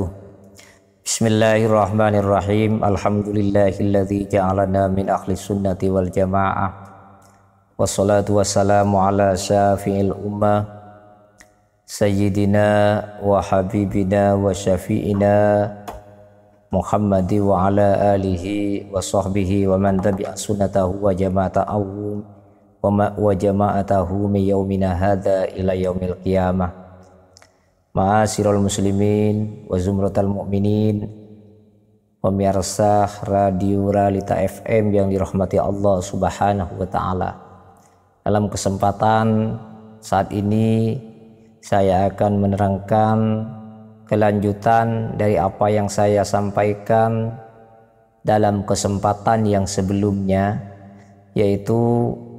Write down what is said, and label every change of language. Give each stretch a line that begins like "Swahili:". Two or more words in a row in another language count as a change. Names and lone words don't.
Arabic: بسم الله الرحمن الرحيم. الحمد لله الذي جعلنا من أهل السنة والجماعة. والصلاة والسلام على شفيع الأمة سيدنا وحبيبنا وشفيعنا محمد وعلى آله وصحبه ومن تبع سنته وجماعته وجماعته من يومنا هذا إلى يوم القيامة. معاشر المسلمين وزمرة المؤمنين,
Indonesian: pemirsa Radio Realita FM yang dirahmati Allah
Arabic: سبحانه وتعالى.
Indonesian: Dalam kesempatan saat ini saya akan menerangkan kelanjutan dari apa yang saya sampaikan dalam kesempatan yang sebelumnya, yaitu